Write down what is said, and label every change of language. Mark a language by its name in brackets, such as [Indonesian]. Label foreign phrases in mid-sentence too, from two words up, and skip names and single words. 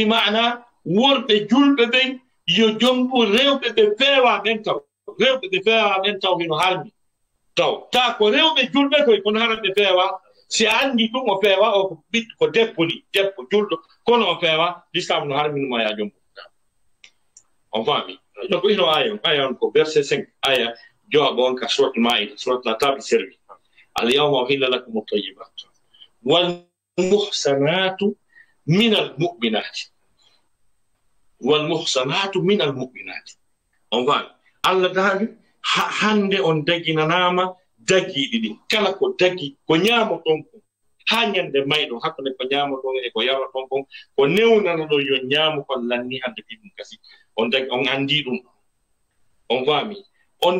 [Fula] mana worɓe julɓe ɓen yo jombu rewɓe ɓe feewa ɓen taw rewɓe ɓe feewa ɓen taw hino halmi taw ta ko rewɓe julɓe koye kono hara ɓe feewa si andi ɗum o feewa o ko ɓiɗɗo ko debbo ni debbo julɗo kono o feewa l'islam no harminuma ya jombu on faami donc ino aya on ko verset 5 aya jooɓo on ka surat maida surat [French] la table servi [Arabic] اليوم أحل لكم الطيبات والمحصنات من المؤمنات [Fula] enfin Allah daali hande on daginanama dagiɗi ɗin kala ko dagi ko ñamoton kon ha ñande mayɗo hakkunde ko ñamoton e ko yawraton kon ko newnana ɗo yo ñaamo kon lanni hande ɗiɗum kasi on andi ɗum on faami on